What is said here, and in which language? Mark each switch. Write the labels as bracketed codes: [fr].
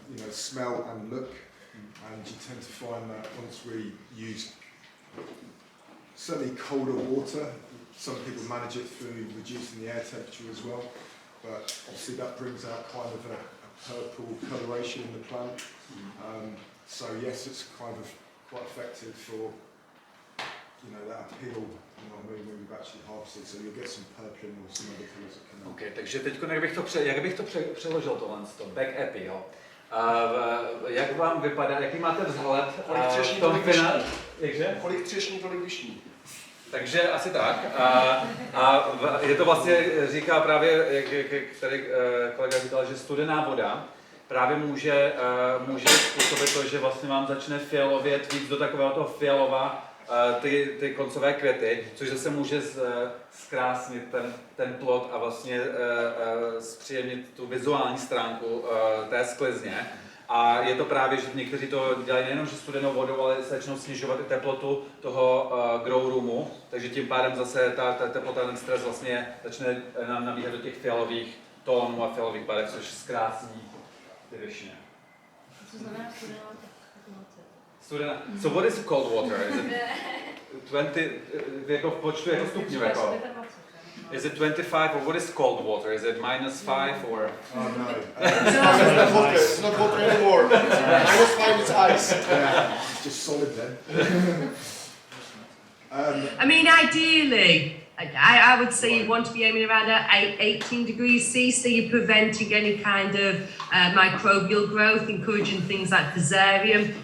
[en] Smell and look, and you tend to find that once we use certainly colder water, some people manage it through reducing the air temperature as well, but obviously that brings out kind of a purple coloration in the plant. So yes, it's kind of quite effective for that appeal. When we've actually harvested, so you'll get some purpling or some other colours that come out. [cs] Okay, takže teď jak bych to přeložil tohle, back appeal. Jak vám vypadá, jaký máte vzhled v tom finále? Kolik třešní, tolik vyšní. Takže asi tak. A je to vlastně, říká právě, jak tady kolega říkal, že studená voda právě může způsobit to, že vlastně vám začne fialovět víc do takového toho fialova ty koncové květy, což zase může zkrásnit ten plod a vlastně zpříjemnit tu vizuální stránku té sklizně. A je to právě, že někteří to dělají nejenom že studenou vodou, ale se začnou snižovat i teplotu toho grow roomu, takže tím pádem zase ta teplota, ten stres vlastně začne nám nabíhat do těch fialových tónů a fialových barev, což zkrásní ty višně? Co znamená studená Studená. [en] So what is cold water? Is it 20, [cs] jako v počtu jako stupňů jako? [en] Is it 25 or what is cold water? Is it -5 or? Oh no. It's not water anymore. -5 is ice. Yeah, it's just solid then. I mean, ideally, I would say you want to be aiming around at 18 degrees C, so you're preventing any kind of microbial growth, encouraging things like Fusarium.